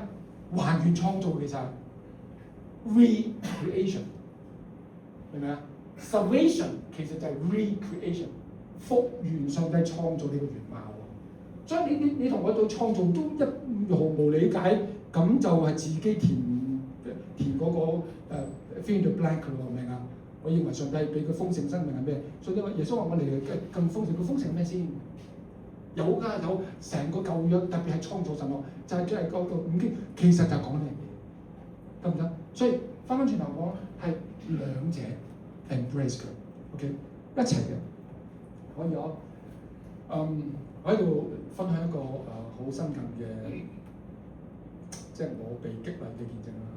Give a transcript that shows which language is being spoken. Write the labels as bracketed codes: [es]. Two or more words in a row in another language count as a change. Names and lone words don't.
[yue] 還原創造其實 recreation， 明唔明啊 ？Salvation 其實就係 recreation， 復原上帝創造你嘅原貌。所以你同我對創造都一毫無理解，咁就係自己填嗰個 [en] fill in the blank [yue] 咯，明啊？我認為上帝俾佢豐盛生命係咩？所以耶穌話我哋咁豐盛，佢豐盛係咩先？有㗎，有成個舊約，特別係創造神學，就係即係嗰個五經，其實就係講呢樣嘢，得唔得？所以翻轉頭講係兩者 embrace 佢 ，OK 一齊嘅，可以我我喺度分享一個好新近嘅，即係我被激勵嘅見證啦。